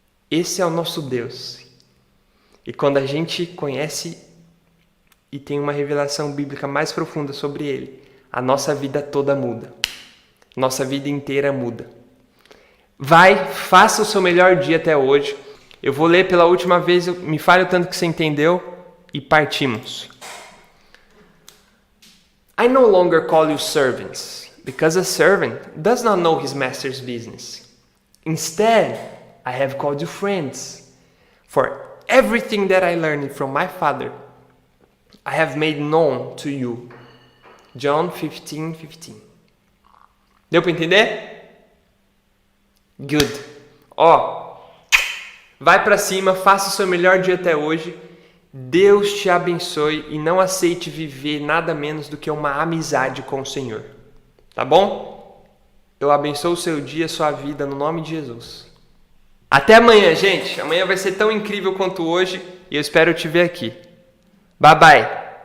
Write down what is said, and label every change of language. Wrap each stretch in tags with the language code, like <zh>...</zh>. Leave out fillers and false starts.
<pt>Esse é o nosso Deus. E quando a gente conhece e tem uma revelação bíblica mais profunda sobre ele, a nossa vida toda muda. Nossa vida inteira muda. Vai, faça o seu melhor dia até hoje. Eu vou ler pela última vez, me fale o tanto que você entendeu e partimos.</pt> <en>I no longer call you servants, because a servant does not know his master's business. Instead, I have called you friends, for everything that I learned from my Father, I have made known to you. John 15:15.</en> <pt>Deu para entender?</pt> <en>Good.</en> <pt>Ó, vai para cima, faça o seu melhor dia até hoje. Deus te abençoe e não aceite viver nada menos do que uma amizade com o Senhor. Tá bom? Eu abençoo o seu dia, sua vida, no nome de Jesus. Até amanhã, gente. Amanhã vai ser tão incrível quanto hoje e eu espero te ver aqui.</pt> <en>Bye, bye.</en>